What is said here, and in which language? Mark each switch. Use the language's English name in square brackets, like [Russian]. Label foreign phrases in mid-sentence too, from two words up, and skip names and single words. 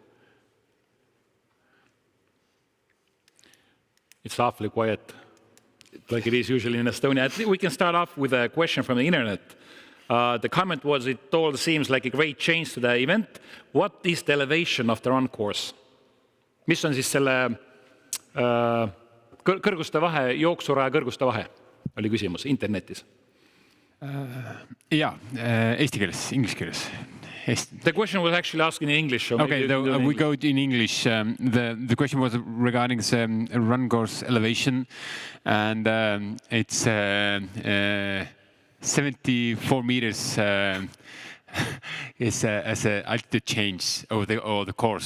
[English] It's awfully quiet, like it is usually in Estonia. I think we can start off with a question from the internet. The comment was, it all seems like a great change to the event. What is the elevation of the run course? [Estonian] Mis on siis selle kõrguste vahe, jooksuraja kõrguste vahe, oli küsimus internetis. Jaa, eesti keeles, inglise keeles. [English] The question was actually asking in English. So okay, we go in English. The question was regarding the run course elevation, and it's 74 meters is as an altitude change over the course.